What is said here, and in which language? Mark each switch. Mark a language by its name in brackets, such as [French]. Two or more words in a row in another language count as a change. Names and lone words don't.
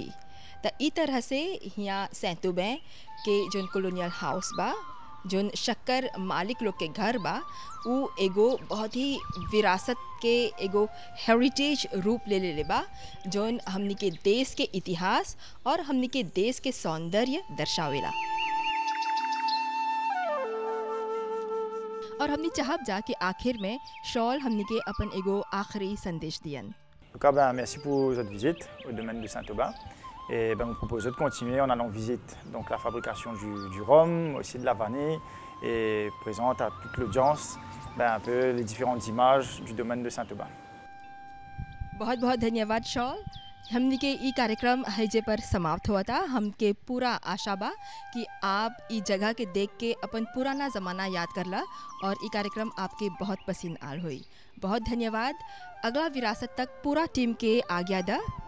[Bhojpuri] तो ई तरह से यहाँ सैंतुबे के जौन [English] colonial house [Bhojpuri] बा जौन शक्कर मालिक लोग के घर बा उ एगो बहुत ही विरासत के एगो हेरिटेज रूप ले बा जौन हमनी के देश के इतिहास और हमनी के देश के सौंदर्य दर्शावेला। और हमने चाहब जा कि आखिर में शॉल हमने के अपन एगो आखिरी संदेश दियन। [French] Merci pour votre visite au domaine de Saint-Aubin et vous proposons de continuer en allant visiter donc la fabrication du rhum, aussi de la vanille et présente à toute l'audience un peu les différentes images du domaine de Saint-Aubin. [Bhojpuri] बहुत बहुत धन्यवाद शॉल। हमने के ई कार्यक्रम हैजे पर समाप्त हुआ था। हमके पूरा आशा बा कि आप ई जगह के देख के अपन पुराना ज़माना याद करला और ई कार्यक्रम आपके बहुत पसंद आल हुई। बहुत धन्यवाद। अगला विरासत तक पूरा टीम के आज्ञा दा।